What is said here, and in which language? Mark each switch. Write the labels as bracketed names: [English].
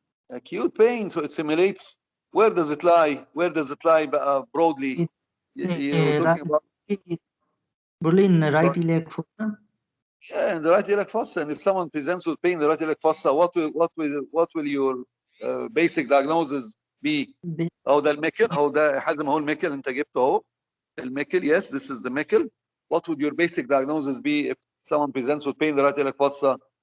[English] Acute pain. So it simulates. Where does it lie? Where does it lie broadly? You're talking about broadly in the right iliac fossa. Yeah, in the right iliac fossa. And if someone presents with pain in the right iliac fossa, what will your basic diagnosis be? [Arabic] أو ده الميكل أو ده حازم هو الميكل أنت جبته أهو الميكل. [English] Yes, this is the Meckel. What would your basic diagnosis be if someone presents with pain in the right iliac fossa?